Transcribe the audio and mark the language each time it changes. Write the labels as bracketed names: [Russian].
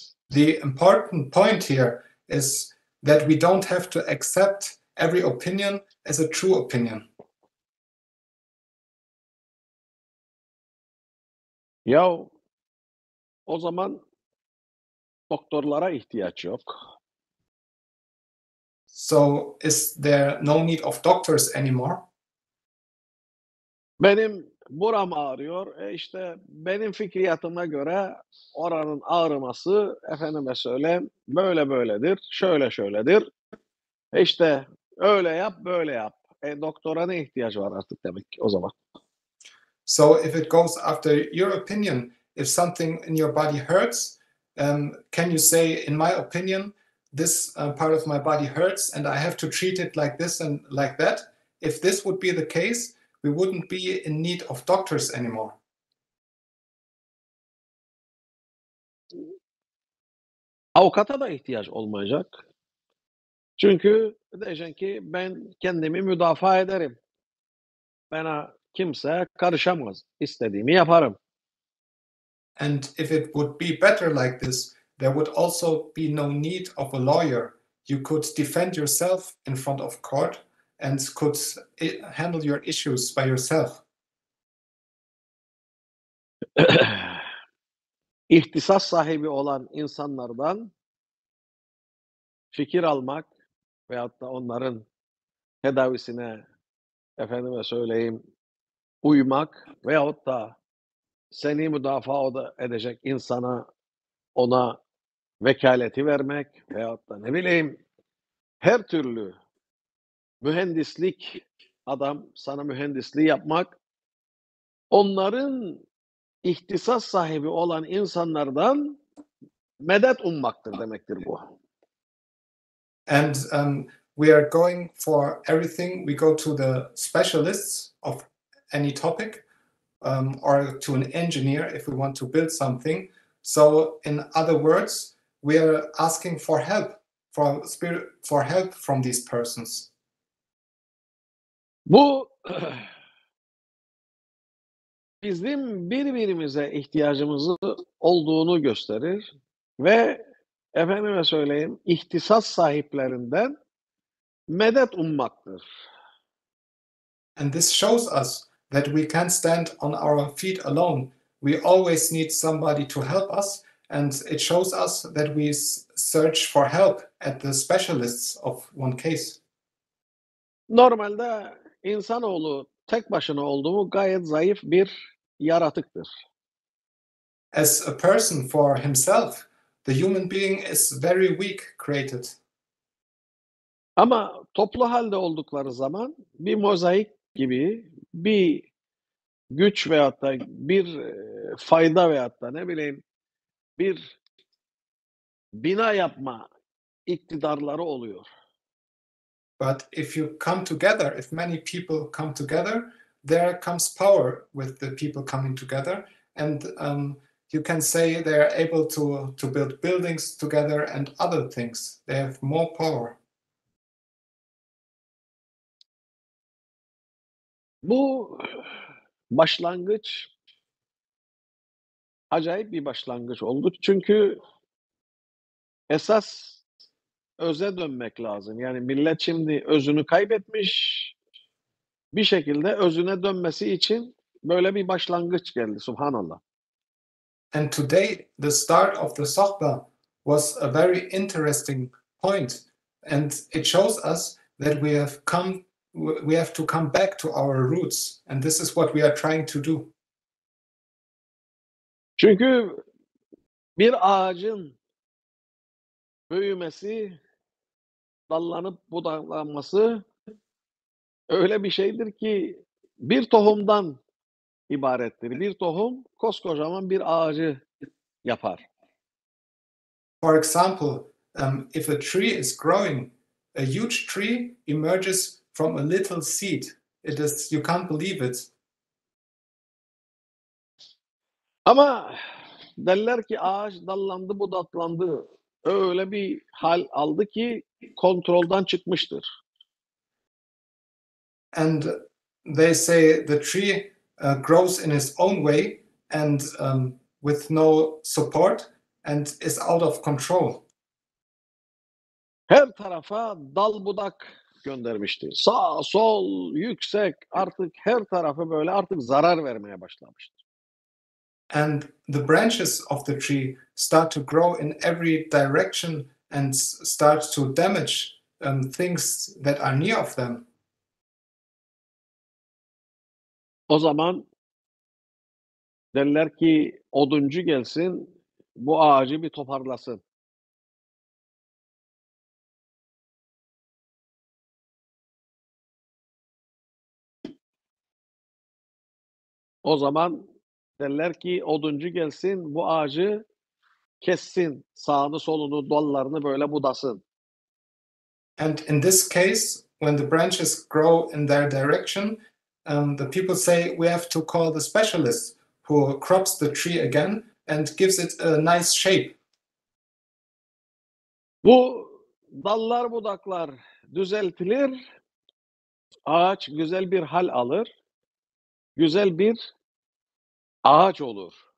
[English] The important point here is that we don't have to accept every opinion as a true opinion. [Turkish] Ya o zaman doktorlara ihtiyaç yok. [English] So is there no need of doctors anymore? [Turkish] Benim buram ağrıyor. İşte benim fikriyatıma göre oranın ağrıması efendime söyleyeyim böyle böyledir, şöyle şöyledir. İşte öyle yap, böyle yap. Doktora ne ihtiyaç var artık demek ki o zaman. [English] So if it goes after your opinion, if something in your body hurts, can you say, in my opinion, this part of my body hurts and I have to treat it like this and like that? If this would be the case, we wouldn't be in need of doctors anymore. [Turkish] Avukata da ihtiyaç olmayacak. Çünkü diyeceksin ki ben kendimi müdafaa ederim. Bana kimse karışamaz. İstediğimi yaparım. [English] And if it would be better like this, there would also be no need of a lawyer. You could defend yourself in front of court and could handle your issues by yourself. [Turkish] ihtisas sahibi olan insanlardan fikir almak veyahut da onların tedavisine, efendime söyleyeyim, uymak veyahut da seni müdafaa edecek insana, ona vekaleti vermek veyahut da ne bileyim, her türlü mühendislik, adam sana mühendisliği yapmak, onların ihtisas sahibi olan insanlardan medet ummaktır demektir bu. [English] And we are going for everything. We go to the specialists of any topic, or to an engineer if we want to build something. So, in other words, we are asking for help, for help from these persons. [Turkish] Bu bizim birbirimize ihtiyacımızı olduğunu gösterir ve efendime söyleyeyim, ihtisas sahiplerinden medet ummaktır. [English] And this shows us that we can't stand on our feet alone. We always need somebody to help us, and it shows us that we search for help at the specialists of one case. [Turkish] Normalde insanoğlu tek başına olduğu gayet zayıf bir yaratıktır. [English] As a person for himself, the human being is very weak created. [Turkish] Ama toplu halde oldukları zaman bir mozaik gibi bir güç veyahut da bir fayda veyahut da ne bileyim bir bina yapma iktidarları oluyor. [English] But if you come together, if many people come together, there comes power with the people coming together, and you can say they are able to build buildings together and other things. They have more power. [Turkish] Bu başlangıç acayip bir başlangıç oldu. Çünkü esas öze dönmek lazım. Yani millet şimdi özünü kaybetmiş, bir şekilde özüne dönmesi için böyle bir başlangıç geldi. [Arabic] Subhanallah. [English] And today, the start of the Sohbah was a very interesting point, and it shows us that we have to come back to our roots, and this is what we are trying to do. [Turkish] Çünkü bir ağacın büyümesi, dallanıp budaklanması öyle bir şeydir ki bir tohumdan ibarettir. Bir tohum koskocaman bir ağacı yapar. [English] For example, if a tree is growing, a huge tree emerges from a little seed. You can't believe it. [Turkish] Ama derler ki ağaç dallandı, budaklandı. Öyle bir hal aldı ki kontrolden çıkmıştır. [English] And they say the tree grows in its own way and with no support and is out of control. [Turkish] Her tarafa dal budak göndermiştir. Sağ, sol, yüksek artık her tarafı böyle artık zarar vermeye başlamıştır. [English] And the branches of the tree start to grow in every direction and start to damage things that are near of them. [Turkish] O zaman derler ki oduncu gelsin bu ağacı bir toparlasın. O zaman derler ki oduncu gelsin bu ağacı kessin, sağını solunu dallarını böyle budasın. [English] And in this case, when the branches grow in their direction, the people say we have to call the specialist who crops the tree again and gives it a nice shape. [Turkish] Bu dallar budaklar düzeltilir, ağaç güzel bir hal alır, güzel bir ağaç olur.